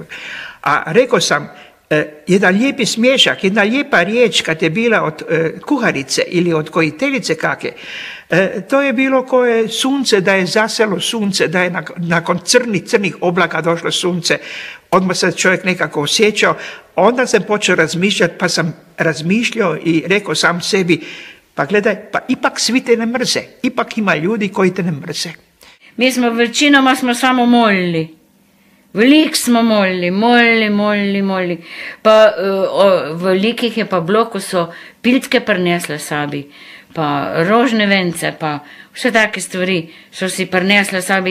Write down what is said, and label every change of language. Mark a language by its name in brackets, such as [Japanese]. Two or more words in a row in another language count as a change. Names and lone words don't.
[Croatian] A rekao sam, jedan lijepi smiješak, jedna lijepa riječ kad je bila od kuharice ili od kojiteljice kakve, to je bilo koje sunce, da je zaselo sunce, da je nakon crnih oblaka došlo sunce, odmah se čovjek nekako osjećao. Onda sam počeo razmišljati, pa sam razmišljao i rekao sam sebi, pa gledaj, pa ipak svi te ne mrze, ipak ima ljudi koji te ne mrze. [Slovenian] Mi smo večinoma samo molili. Veliko smo molili. Pa velikih je pa bilo, ko so piltke prinesle sabi, pa rožne vence, pa vse take stvari so si prinesle sabi.